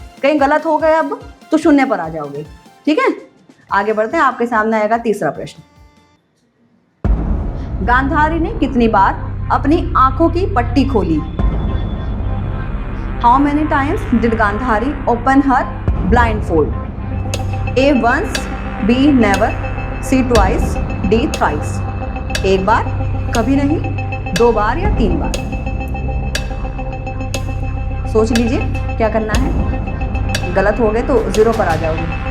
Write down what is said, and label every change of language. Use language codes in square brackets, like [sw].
[hi] कहीं गलत हो गए अब तो 0 पर आ जाओगे, ठीक है। आगे बढ़ते हैं, आपके सामने आएगा तीसरा प्रश्न। गांधारी ने कितनी बार अपनी आंखों की पट्टी खोली? [en] How many times did Gandhari open her blindfold? A once, B never, C twice, D thrice. [hi] एक बार, कभी नहीं, 2 बार या 3 बार? सोच लीजिए क्या करना है। गलत हो गए तो 0 पर आ जाओगे।